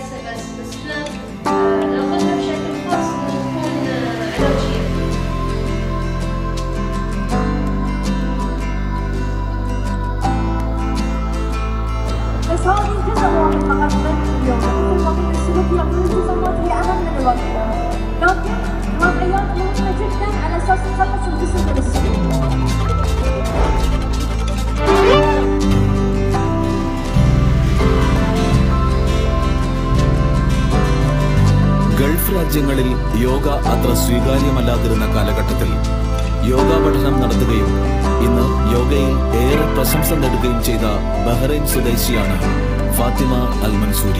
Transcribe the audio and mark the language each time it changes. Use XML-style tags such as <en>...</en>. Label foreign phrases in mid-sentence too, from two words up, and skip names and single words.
<ar>بس هذه جزء واحد فقط من اليوم، مثل السلوكيات والالتزامات هي أهم من الوقت، لكن الوضعيات مهمة جدا على أساس نخلص الجسم من السلوك.</ar> <ml>ഗൾഫ് രാജ്യങ്ങളിൽ യോഗ അത്ര സ്വീകാര്യമല്ലാതിരുന്ന കാലഘട്ടത്തിൽ യോഗ പഠനം നടത്തുകയും ഇന്ന് യോഗയിൽ ഏറെ പ്രശംസ നേടുകയും ചെയ്ത ബഹ്റൈൻ സ്വദേശിയാണ് ഫാത്തിമ അൽ മൻസൂരി.</ml>